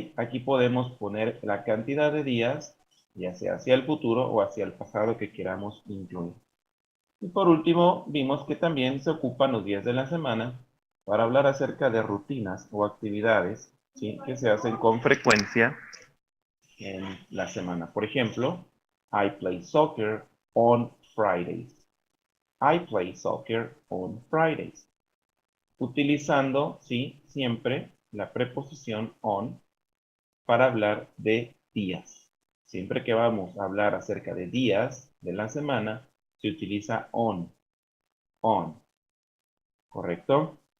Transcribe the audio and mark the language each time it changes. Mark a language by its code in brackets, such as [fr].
[es] Aquí podemos poner la cantidad de días, ya sea hacia el futuro o hacia el pasado que queramos incluir. Y por último, vimos que también se ocupan los días de la semana para hablar acerca de rutinas o actividades, ¿sí?, que se hacen con frecuencia en la semana. [en] Por ejemplo, I play soccer on Fridays. I play soccer on Fridays. [es] Utilizando, sí, siempre la preposición on para hablar de días. Siempre que vamos a hablar acerca de días de la semana, se utiliza on. On. ¿Correcto?